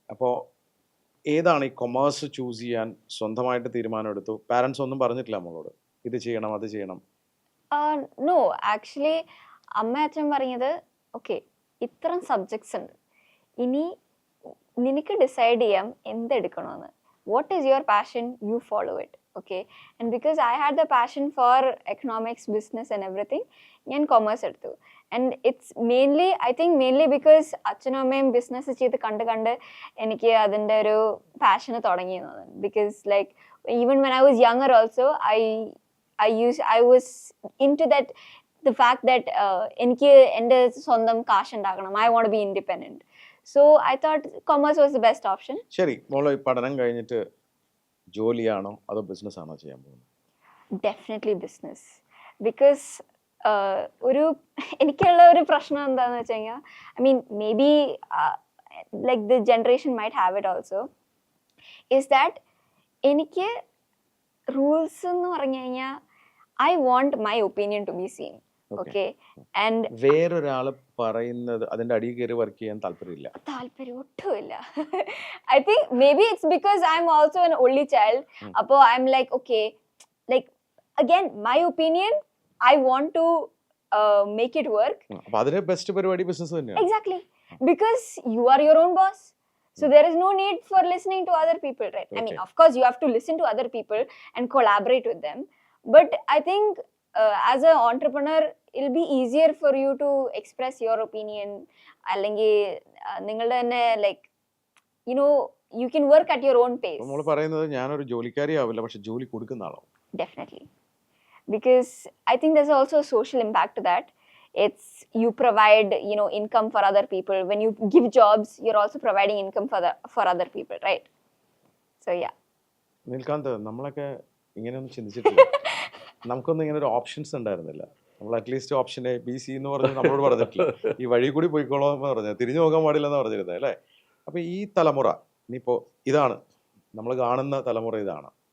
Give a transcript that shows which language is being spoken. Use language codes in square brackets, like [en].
[ml] അപ്പോൾ ഏതാണ് ഈ കൊമേഴ്സ് ചൂസ് ചെയ്യാൻ സ്വന്തമായിട്ട് തീരുമാനം എടുത്തു? പാരൻസ് ഒന്നും പറഞ്ഞിട്ടില്ല മോളോട് ഇത് ചെയ്യണം അത് ചെയ്യണം? [en] no, actually [ml] അമ്മ അച്ഛൻ പറഞ്ഞത് ഓക്കെ ഇത്തരം സബ്ജക്ട്സ് ഉണ്ട്, ഇനി നിനക്ക് ഡിസൈഡ് ചെയ്യാം എന്തെടുക്കണമെന്ന്. [en] What is your passion, you follow it. Okay, and because I had the passion for economics, business and everything, [ml] ഞാൻ commerce എടുത്തു. [en] And it's mainly, I think mainly because [ml] അച്ഛനും അമ്മയും ബിസിനസ് ചെയ്ത് കണ്ട് എനിക്ക് അതിൻ്റെ ഒരു പാഷന് തുടങ്ങിയത്. [en] Because like even when I was younger also, I was into that, the fact that [ml] എനിക്ക് എൻ്റെ സ്വന്തം കാശ് ഉണ്ടാക്കണം. [en] I want to be independent. So I thought commerce was the best option. [ml] ശരി, മോള് പഠനം കഴിഞ്ഞിട്ട് ജോലിയാണോ അതോ ബിസിനസ് ആണോ ചെയ്യാൻ പോകുന്നത്? [en] Definitely business. Because [ml] ഒരു എനിക്കുള്ള ഒരു പ്രശ്നം എന്താണെന്ന് വെച്ച് കഴിഞ്ഞാൽ, [en] I mean maybe like the generation might have it also, is that [ml] എനിക്ക് റൂൾസ് എന്ന് പറഞ്ഞു കഴിഞ്ഞാൽ [en] I want my opinion to be seen. Okay, and [ml] വേറൊരാള് പറയുന്നത് അതിന്റെ അടിയിൽ കയറി വർക്ക് ചെയ്യാൻ താല്പര്യം ഒട്ടുമില്ല. [en] I think maybe it's because I'm also an only child. [ml] അപ്പോൾ [en] I'm like okay, like again my opinion I want to make it work. [ml] അപ്പോൾ അതിന്റെ ബെസ്റ്റ് പരിപാടി ബിസിനസ് തന്നെയാണ്. [en] Exactly, because you are your own boss. So there is no need for listening to other people, right? I mean, of course you have to listen to other people and collaborate with them, but I think as an entrepreneur it'll be easier for you to express your opinion. [ml] അല്ലെങ്കിൽ നിങ്ങളുടെ തന്നെ [en] like you know you can work at your own pace. [ml] നമ്മൾ പറയുന്നത് ഞാനൊരു ജോലിക്കാരിയാവില്ല, പക്ഷെ ജോലി കൊടുക്കുന്ന ആളാവും. [en] Definitely, because I think there's also a social impact to that. It's you provide, you know, income for other people. When you give jobs, you're also providing income for other people, right? So yeah. [ml] Neelkanth, നമ്മളൊക്കെ ഇങ്ങനെയൊന്നും ചിന്തിച്ചിട്ടില്ല. നമുക്കൊന്നും ഇങ്ങനെ ഒരു options ഉണ്ടായിരുന്നില്ല. നമ്മൾ [en] at least option A B C [ml] എന്ന് പറഞ്ഞ് നമ്മളോട് പറഞ്ഞിട്ടില്ല. ഈ വഴി കൂടി പോയിക്കോളാം എന്ന് പറഞ്ഞത്, തിരിഞ്ഞു നോക്കാൻ പാടില്ലെന്ന് പറഞ്ഞിരുന്നത് അല്ലേ? അപ്പോൾ ഈ തലമുറ ഇനിയിപ്പോൾ ഇതാണ് നമ്മൾ കാണുന്ന തലമുറ, ഇതാണ്.